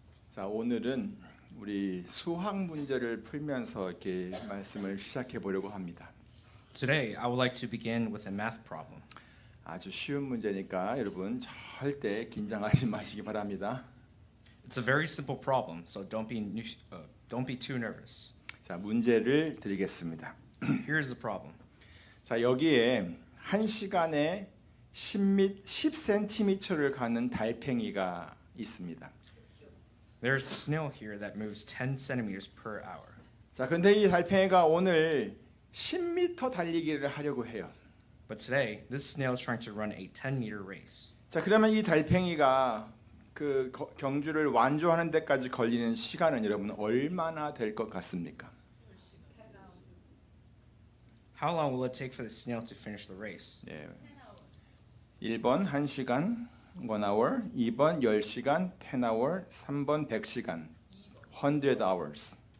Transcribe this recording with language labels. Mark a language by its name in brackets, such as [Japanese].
[Korean] 자, 오늘은 우리 수학 문제를 풀면서 이렇게 말씀을 시작해 보려고 합니다. [English] Today, I would like to begin with a math problem. [Korean] 아주 쉬운 문제니까 여러분 절대 긴장하지 마시기 바랍니다. [English] It's a very simple problem, so don't be too nervous. [Korean] 자, 문제를 드리겠습니다. [English] Here's the problem. [Korean] 자, 여기에 1시간에 10cm를 가는 달팽이가 있습니다. [English] There's a snail here that moves 10 centimeters per hour. [Korean] 자, 근데 이 달팽이가 오늘 10m 달리기를 하려고 해요. [English] But today, this snail is trying to run a 10-meter race. [Korean] 자, 그러면 이 달팽이가 그 경주를 완주하는 데까지 걸리는 시간은 여러분 얼마나 될 것 같습니까? [English] How long will it take for the snail to finish the race? [Korean] 예. 1번 1시간 [English] 1 hour, [Korean] 2번 10시간 [English] 10 hour, [Korean] 3번 100시간 [English] 100 hours.